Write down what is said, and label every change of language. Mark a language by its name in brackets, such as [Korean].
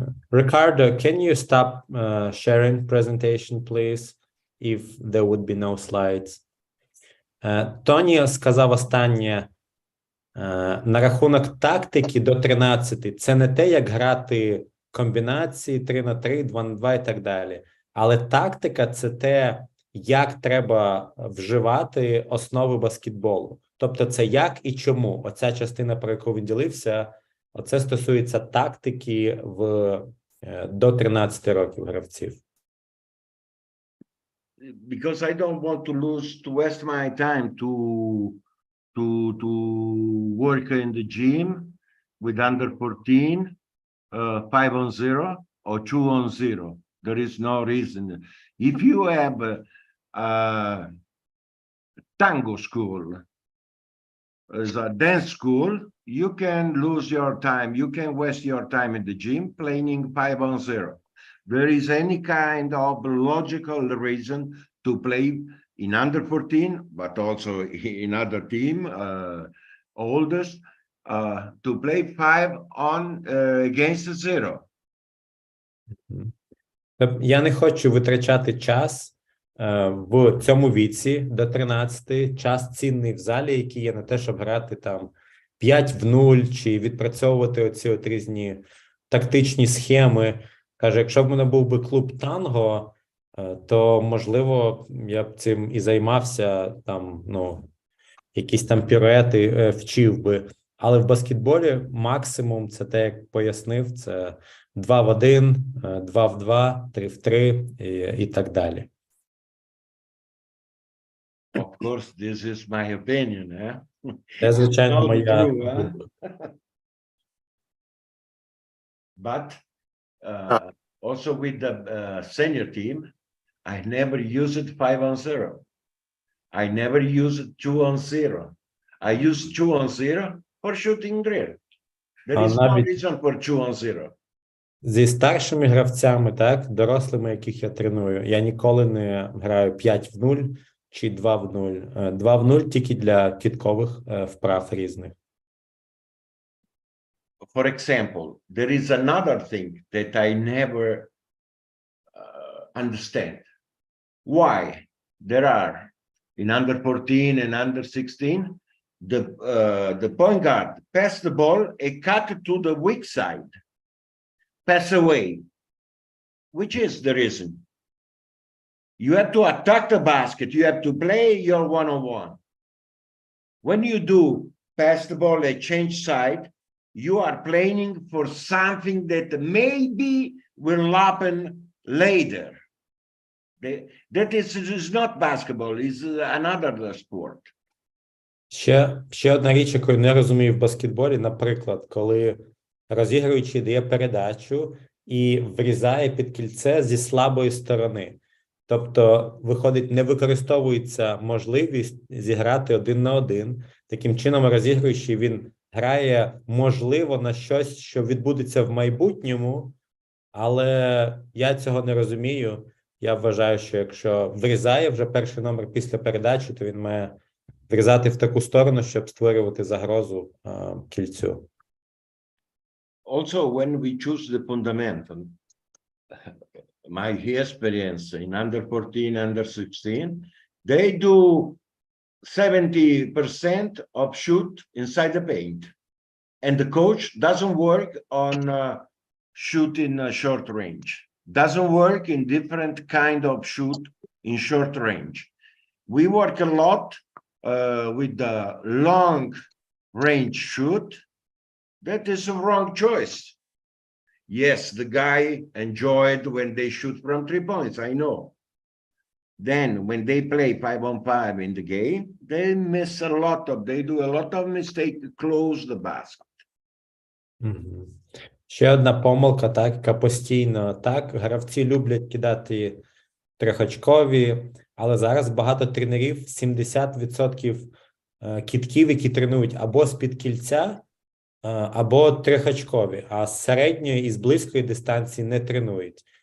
[English] Ricardo, can you stop sharing presentation, please, if there would be no slides? [Ukrainian] Тоні сказав останнє на рахунок тактики до 13. Це не те, як грати комбінації 3-на-3, 2-на-2 і так далі. Але тактика – це те, як треба вживати основи баскетболу. Тобто це як і чому. Оця частина, про яку він ділився, оце стосується тактики до 13 років гравців. [English] Because I don't want to waste my time to work in the gym with under 14, 5-on-0 or 2-on-0. There is no reason. If you have a tango school, as a dance school, you can lose your time. You can waste your time in the gym playing 5-on-0. There is any kind of logical reason to play in under 14, but also in other team, oldest, to play 5 against 0. [Ukrainian] Я не хочу витрачати час в цьому віці до 13, час цінний в залі, який є на те, щоб грати там 5-0 чи відпрацьовувати оці от різні тактичні схеми. Каже, якщо б в мене був би клуб танго, то, можливо, я б цим і займався, там, ну, якісь там піруети вчив би. Але в баскетболі максимум, це те, як пояснив, це 2-в-1, 2-в-2, 3-в-3 і так далі. [English] Of course, this is my opinion, eh? [Ukrainian] Це, звичайно, [English] Not [Ukrainian] моя [English] true, huh? [Ukrainian] думка. [English] But also with the senior team, I never used 5-on-0. I never used 2-on-0. I used 2-on-0 for shooting drill. There is no reason for 2-on-0. Зі старшими гравцями, так, дорослими, яких я треную, я ніколи не граю 5-0 чи 2-0. 2-0 тільки для кидкових вправ різних. For example, there is another thing that I never understand. Why there are in under 14 and under 16, the point guard pass the ball and cut to the weak side, pass away. Which is the reason? You have to attack the basket. You have to play your one-on-one. When you do pass the ball and change side, you are playing for something that maybe will happen later. That is not basketball, it's another sport. [Ukrainian] Ще одна річ, яку я не розумію в баскетболі, наприклад, коли розігруючий дає передачу і врізає під кільце зі слабої сторони. Тобто, виходить, не використовується можливість зіграти 1 на 1. Таким чином, розігруючий, він грає, можливо, на щось, що відбудеться в майбутньому, але я цього не розумію. Я вважаю, що якщо врізає вже перший номер після передачі, то він має врізати в таку сторону, щоб створювати загрозу кільцю. [English] Also, when we choose the fundamental, my experience in under 14, under 16, they do 70% of shoot inside the paint. And the coach doesn't work on shooting short range. Doesn't work in different kind of shoot in short range. We work a lot with the long range shoot. That is a wrong choice. Yes, the guy enjoyed when they shoot from 3 points, I know. Then when they play 5-on-5 in the game, they miss a lot of, they do a lot of mistakes to close the basket. Угу. [Ukrainian] Ще одна помилка, так, яка постійно, так, гравці люблять кидати трьохочкові, але зараз багато тренерів, 70% кидків, які тренують або з-під кільця, або трьохочкові, а з середньої і з близької дистанції не тренують.